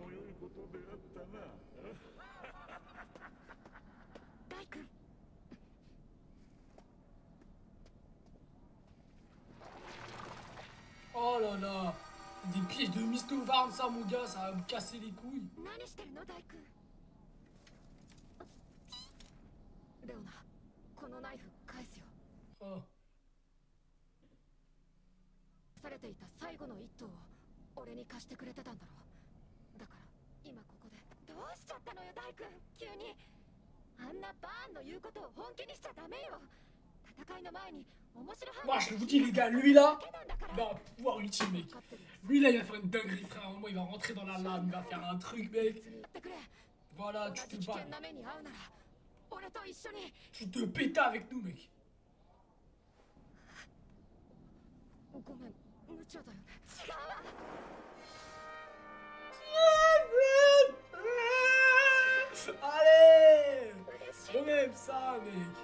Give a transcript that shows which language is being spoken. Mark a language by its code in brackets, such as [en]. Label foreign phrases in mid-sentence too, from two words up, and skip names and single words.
[fr] Oh là là, des pièges de Mistovarn ça mon gars, ça va me casser les couilles. Oh. [ja] されていた最後の一頭を俺に貸してくれてたんだろう。だから今ここでどうしちゃったのよ大君急に。あんなバーンの言うことを本気にしちゃダメよ。戦いの前に面白い。 [fr] Moi je vous dis les gars, lui là, il va pouvoir ultime mec. Lui là il va faire une dinguerie frère, à un moment il va rentrer dans la lame, il va faire un truc mec. Voilà, tu te bats. Tu te pétas avec nous mec. Allez, on aime ça mec.